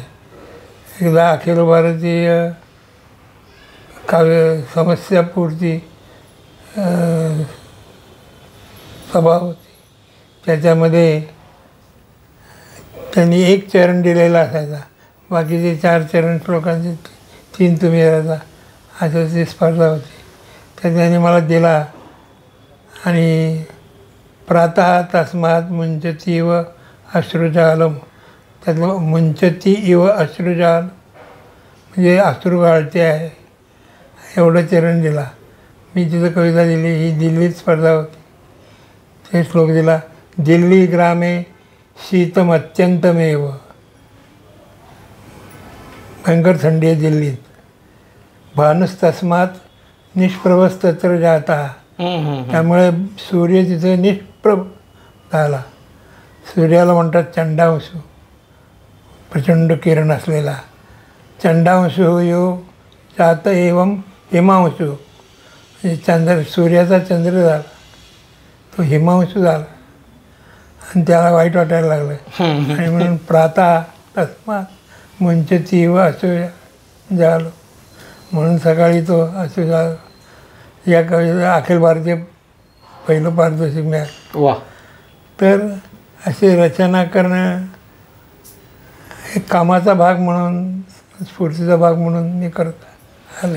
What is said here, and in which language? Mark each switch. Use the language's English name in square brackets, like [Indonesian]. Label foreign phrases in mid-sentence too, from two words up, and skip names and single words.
[Marathi] एकदा अखिल भारतीय काव्य समस्यापूर्ती सभा होती. त्याच्यामध्ये त्यांनी एक चरण दिलेला असायचा, बाकीचे 4 चरण श्लोकांचे 3 तुम्ही राहता, असं ती स्पर्धा होती. तर त्यांनी मला दिला आणि [Sanskrit] प्रातः तस्मात् मुंचती इव अश्रुजालम, [Marathi] त्यातलं [Sanskrit] मुंचती इव अश्रुजाल [Marathi] म्हणजे अश्रू गाळते आहे एवढं चरण दिला. मी तिथं कविता दिली. ही दिल्लीत स्पर्धा होती. ते श्लोक दिला. [Sanskrit] दिल्ली ग्रामे शीतम अत्यंतमेव, [Marathi] भयंकर थंडी आहे दिल्लीत. [Sanskrit] भानुस्तस्मात् निष्प्रभस्तत्र जाता, [Marathi] त्यामुळे सूर्य तिथे निष्प्रभ झाला. सूर्याला म्हणतात चंडांशू, प्रचंड किरण असलेला. [Sanskrit] चंडांशू यो जात एवं हिमांशू, [Marathi] म्हणजे सूर्याचा चंद्र झाला, तो हिमांशू झाला आणि त्याला वाईट वाटायला लागलं. आणि म्हणून [Sanskrit] प्रातः तस्मात् मुंचती व अश्रू झालो, [Marathi] म्हणून सकाळी तो अश्रू झाला. या कवितेला अखिल भारतीय पहिलं पारितोषिक मिळालं. वा. तर अशी रचना करणं एक कामाचा भाग म्हणून, स्फूर्तीचा भाग म्हणून मी करत आले.